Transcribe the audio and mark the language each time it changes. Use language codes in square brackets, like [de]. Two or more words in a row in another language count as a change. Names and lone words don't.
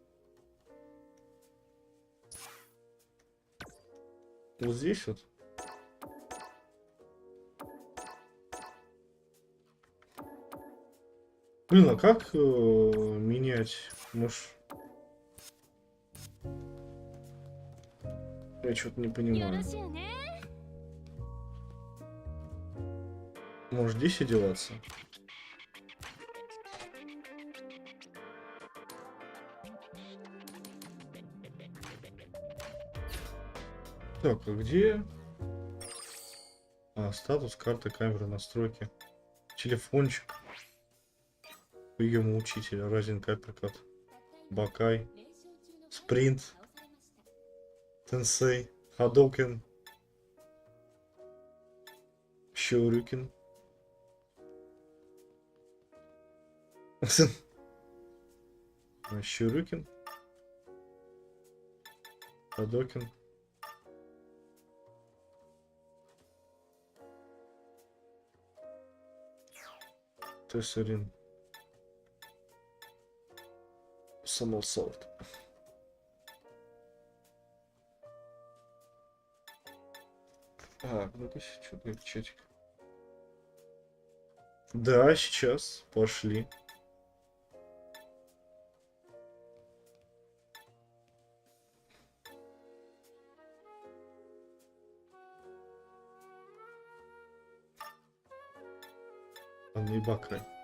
[ru] Вот здесь вот. Блин, а как менять? Может... Я что-то не [ja] よ [ru] понимаю. [ja] ろしゅうね [ru] Может здесь одеваться? Так, а где? А, статус, карта, камера, настройки. Телефончик. Прием учителя, разин каперкат. Бакай. Спринт. Тенсей. Хадокен. Щурюкин. Щурюкин. Хадокен. Тессерин. Самосолт. Ну-ка, что-то чатик. Да, сейчас. Пошли. Не бакай.